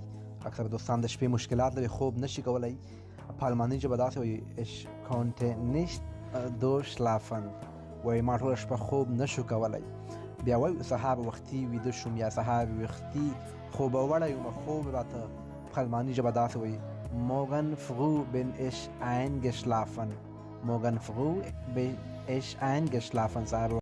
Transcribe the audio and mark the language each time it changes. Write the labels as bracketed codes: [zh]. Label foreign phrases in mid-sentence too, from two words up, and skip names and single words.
[ps] اکثر دوستان د شپې مشکلات لري، خوب نشي کولی. په الماني ژبه داسې وایي [de] ich konnte nicht durchschlafen. [ps] وایي ما ټوله شپه خوب نشو کولی. بیا وایو سهار وختي ویده شوم یا سهار وختي خوبه وړی یم، خوب راته. په الماني ژبه داسې وایي [de] morgen früh bin ich eingeschlafen. morgen früh bin ich eingeschlafen. [ps] سهار